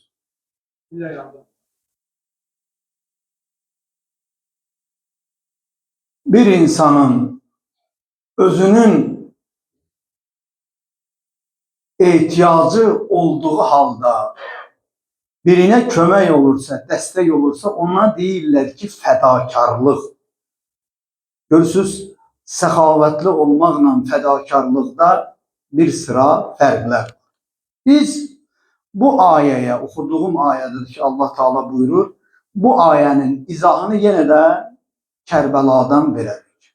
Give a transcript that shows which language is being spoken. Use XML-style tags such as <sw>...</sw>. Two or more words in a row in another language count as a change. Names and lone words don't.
<tr>Niye yandırırsınız? Bir insanın özünün ihtiyacı olduğu halda</tr> <az>birine kömək olursa, dəstək olursa, ona deyirlər ki, fədakarlıq. Görürsünüz, səxavətli olmaqla fədakarlıqda bir sıra fərqlər var.</az> <tr>Biz bu ayeye, okuduğum</tr> <az>ayədir ki, Allah Teala buyurur, bu ayenin izahını yenə də Kərbeladan verərik.</az>